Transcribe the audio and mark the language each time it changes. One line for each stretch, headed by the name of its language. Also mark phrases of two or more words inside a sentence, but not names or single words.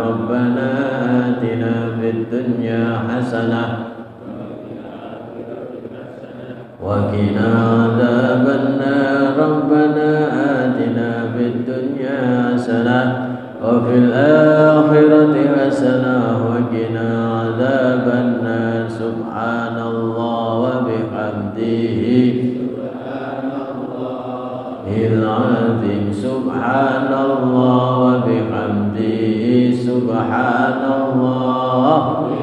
Arabic: ربنا آتنا في الدنيا حسنة وقنا عذاب النار. ربنا آتنا في الدنيا حسنة وفي الآخرة حسنة وقنا عذاب النار. سبحان الله وبحمده العظيم، سبحان الله وبحمده، سبحان الله,